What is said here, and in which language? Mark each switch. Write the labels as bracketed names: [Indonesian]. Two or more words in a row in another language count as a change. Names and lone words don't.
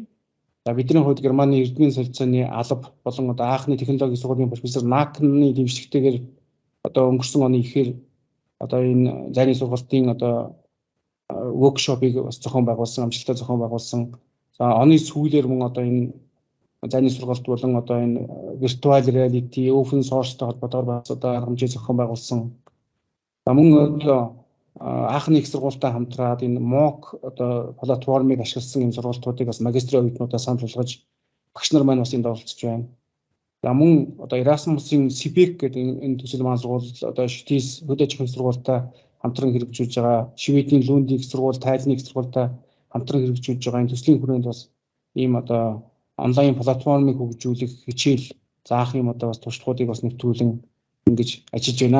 [Mongolian] За бидний хувьд Германы эрдмийн солилцооны алба болон одоо анхны технологийн сургуулийн профессор Накны дэмжлэгтэйгээр одоо өнгөрсөн оны ихээр одоо энэ зайны сургалтын одоо воркшопыг бас зохион байгуулсан, амжилттай зохион байгуулсан. За оны сүүлээр мөн одоо энэ зайны сургалт болон одоо энэ [English] virtual reality, open source- [Mongolian] тай холбоотойгоор бас одоо арга хэмжээ зохион байгуулсан. За мөн одоо анхны их сургуультай хамтраад энэ MOOC одоо платформыг ашигласан энэ сургалтуудыг бас магистрийн оюутнуудаа санал болгож багш нар маань бас энд оролцож байна. За мөн одоо Erasmus-ийн CPEC гэдэг энэ төсөл маань сургууль одоо ШТИС хөдөө аж ахуйн сургуультай хамтран хэрэгжүүлж байгаа, Шведийн Лундийн их сургууль, Тайлны их сургуультай хамтран хэрэгжүүлж байгаа энэ төслийн хүрээнд бас ийм одоо онлайн платформыг хөгжүүлэх хичээл заах юм одоо бас туршлагуудыг бас нэвтрүүлэн ингэж ажиллаж байна.